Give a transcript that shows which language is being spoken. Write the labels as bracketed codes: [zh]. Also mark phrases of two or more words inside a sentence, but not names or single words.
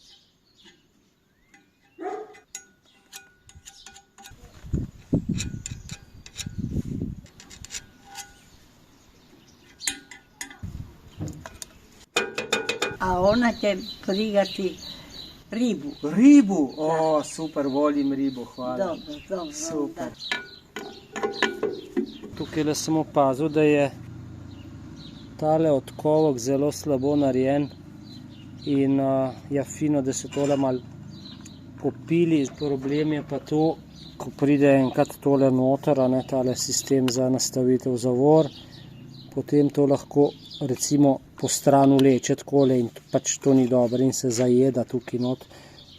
[hr] A ona će prigati ribu. Ribu? O, super, volim ribu, hvala. Dobro, dobro. Super. [sl] Tukaj sem opazil, da je tale odkovok zelo slabo narejen in je fino, da se tole malo popili. Problem je pa to, ko pride enkrat tole noter, tale sistem za nastavitev zavor, potem to lahko recimo po stran vleče takole in pač to ni dobro in se zajeda tukaj not.